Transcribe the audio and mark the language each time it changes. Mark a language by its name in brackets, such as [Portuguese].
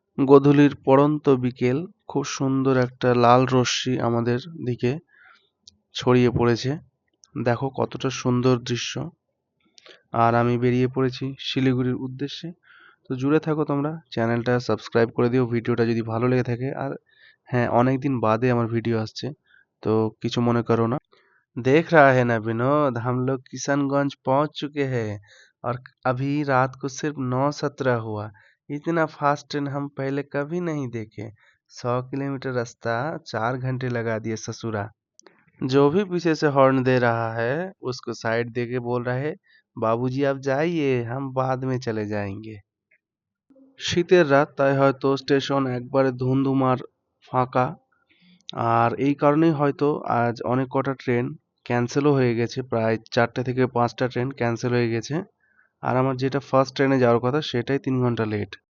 [Bangla] গোধূলির পড়ন্ত বিকেল, খুব সুন্দর একটা লাল রশ্মি আমাদের দিকে ছড়িয়ে পড়েছে। দেখো কতটা সুন্দর দৃশ্য। আর আমি বেরিয়ে পড়েছি শিলিগুড়ির উদ্দেশ্যে। তো জুড়ে থাকো তোমরা, চ্যানেলটা সাবস্ক্রাইব করে দিও ভিডিওটা যদি ভালো লেগে থাকে। আর হ্যাঁ, অনেকদিন বাদে আমার ভিডিও আসছে, তো কিছু মনে করো না। [Hindi] देख रहा है ना विनोद, हम लोग किशनगंज पहुंच चुके हैं और अभी रात को सिर्फ 9:17 हुआ। इतना फास्ट ट्रेन हम पहले कभी नहीं देखे। 100 किलोमीटर रास्ता 4 घंटे लगा दिए ससुरा। जो भी पीछे से हॉर्न दे रहा है उसको साइड दे के बोल रहा है, बाबूजी आप जाइए, हम बाद में चले जाएंगे। [Bangla] শীতের রাত, তাই হয়তো স্টেশন একবারে ধুন্ধুমার ফাঁকা। আর এই কারণেই হয়তো আজ অনেক কটা ট্রেন ক্যান্সেলও হয়ে গেছে। প্রায় 4টে থেকে 5টা ট্রেন ক্যান্সেল হয়ে গেছে। আর আমার যেটা ফার্স্ট ট্রেনে যাওয়ার কথা সেটাই 3 ঘন্টা লেট।